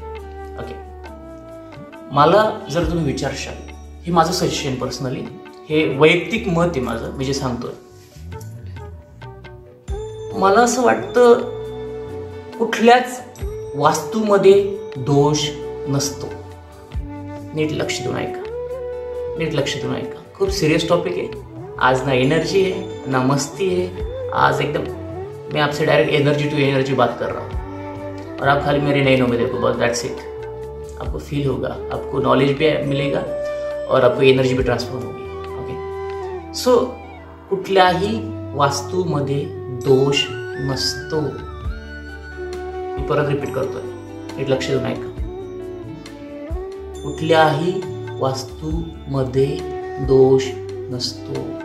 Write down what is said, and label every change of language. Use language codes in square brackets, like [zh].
[mr] Okay, मला जर तुम्ही विचारशाल, हे माझं सजेशन पर्सनली, हे वैयक्तिक मत आहे माझं, मी जे सांगतोय, मला असं वाटतं कुठल्याच वास्तूमध्ये दोष नसतो. नीट लक्ष देऊन ऐका, खूप सिरियस टॉपिक आहे. [hi] आज ना एनर्जी है ना मस्ती है, आज एकदम मैं आपसे डायरेक्ट एनर्जी टू एनर्जी बात कर रहा हूँ और आप खाली मेरे नैनों में देखो, [en] बस that's it. [hi] आपको फील होगा, आपको नॉलेज भी मिलेगा और आपको एनर्जी भी ट्रान्सफर होगी. [mr] ओके, सो कुठल्याही वास्तूमध्ये दोष नसतो. मी परत रिपीट करतोय, नीट लक्ष देऊन ऐका. कुठल्याही वास्तूमध्ये दोष नसतो.